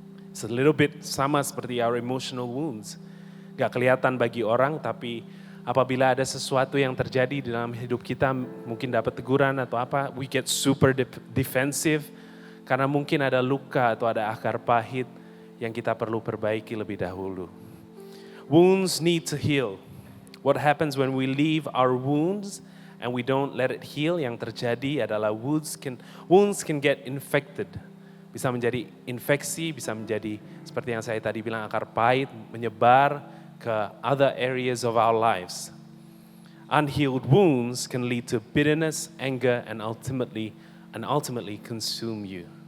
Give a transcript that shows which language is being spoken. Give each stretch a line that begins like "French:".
English: It's a little bit
Indonesian: sama seperti
English: our emotional wounds.
Indonesian: Gak kelihatan bagi orang, tapi apabila ada sesuatu yang terjadi di dalam hidup kita, mungkin dapat teguran atau apa,
English: we get super defensive,
Indonesian: karena mungkin ada luka atau ada akar pahit yang kita perlu perbaiki lebih dahulu.
English: Wounds need to heal. What happens when we leave our wounds and we don't let it heal?
Indonesian: Yang terjadi adalah
English: wounds can get infected.
Indonesian: Bisa menjadi infeksi, bisa menjadi seperti yang saya tadi bilang akar pahit, menyebar ke
English: other areas of our lives. Unhealed wounds can lead to bitterness, anger, and ultimately consume you.